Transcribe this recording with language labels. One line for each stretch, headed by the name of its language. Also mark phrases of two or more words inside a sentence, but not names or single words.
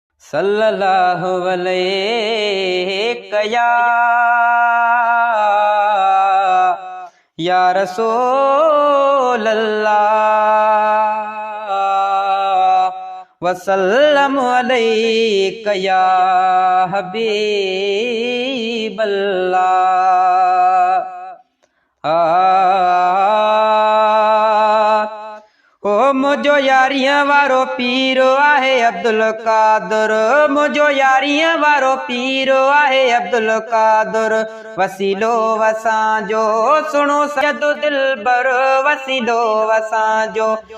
Arabic: صلی اللہ علیہ یا، یا رسول اللہ، وسلم علیک یا حبیب اللہ۔
Sindhi: آ، او منهنجو ياريءَ وارو پير آهي عبدالقادر، منهنجو ياريءَ وارو پير آهي عبدالقادر، وسيلو اسانجو سڻو سيد دلبر، وسيلو اسانجو